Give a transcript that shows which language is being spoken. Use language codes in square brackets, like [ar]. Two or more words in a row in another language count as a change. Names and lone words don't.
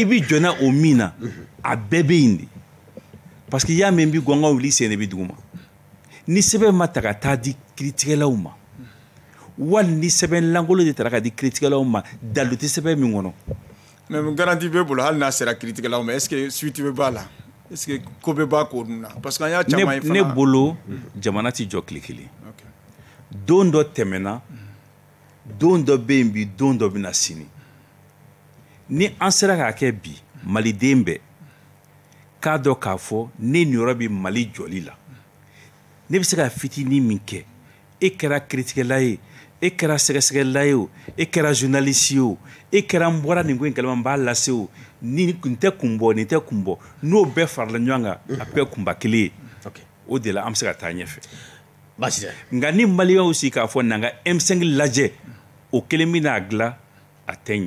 [bm] i bɛ jɔnna o min na a bɛɛ bɛ yen de [fr] parce que [bm] i y'a mɛn n bɛ gɔngɔn wuli sen de bɛ duguma ni sɛbɛn ma ta ka taa di kiiritigɛlaw ma wali ni sɛbɛn lankolon de taara ka di kiiritigɛlaw ma dalu tɛ sɛbɛn min kɔnɔ. [fr] mais garantie [bm] b'e bolo hali n'a sera kiiritigɛlaw ma [fr] est ce que suite [bm] bɛ b'a la. [fr] est-ce que [bm] ko bɛ bɔ ko dun na [fr] parce que [bm] an y'a caman ye fana ne bolo jamana ti jɔ tile kelen don dɔ tɛmɛna don dɔ bɛ yen bi don dɔ bɛ na sini ni an sera k'a kɛ bi maliden bɛɛ k'a dɔn k'a fɔ ne niyɔrɔ bɛ mali jɔli la ne bɛ se ka fitinin min kɛ e kɛra kiritigɛla ye e kɛra sɛgɛsɛgɛla ye o e kɛra journaliste ye o e kɛra n bɔra nin ko in kalama n b'a lase o nin tɛ kun bɔ nin tɛ kun bɔ n'o bɛɛ farala ɲɔgɔn kan a bɛɛ kunba kelen ye o de la an bɛ se ka taa ɲɛfɛ nka ni maliyɛnw sigi k'a fɔ n'an ka M5 lajɛ o kelen bɛ n'a dilan a tɛ ɲɛ.